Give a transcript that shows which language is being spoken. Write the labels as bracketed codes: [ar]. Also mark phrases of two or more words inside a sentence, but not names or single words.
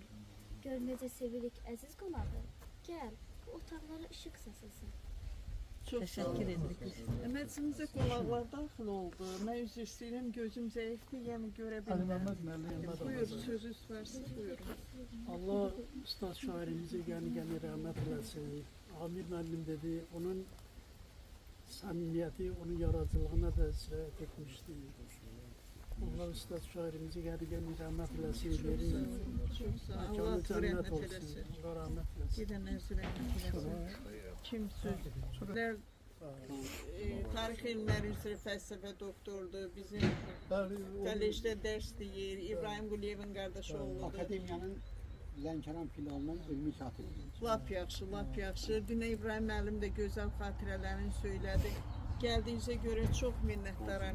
[az] Gör necə sevirik əziz qonağı. Gəl, bu otaqlara işıq saçılsın. [tr] Çok teşekkür ederim. [az] Məclisimizə qonaqlar daxil oldu. Mən üzr istəyirəm, gözüm zəifdir, yəni görə bilmirəm. Buyur, sözünüz varsa buyurun. [tr] Allah ustad şairimize gani rahmet eylesin. [az] Amir müəllim dedi, onun samimiyeti, onun yaratıcılığına da sirayet etmişti. [tr] Allah ustad şairimize gani rahmet eylesin. Çok sağ ol. Allah rahmet eylesin. Allah rahmet eylesin. [az] Gidənəz rəhmət eylesin. Kim sözler tarix ilmləri üzrə fəlsəfə doktordur. Bizim kollecdə dərs deyir. İbrahim Quliyevin qardaşı oğludur. Akademiyanın Lənkəran filialının ümumi katibi. Lap yaxşı, lap yaxşı. Dünə İbrahim müəllim də gözəl xatirələrini söylədi. Gəldiyinizə görə çox minnətdaram.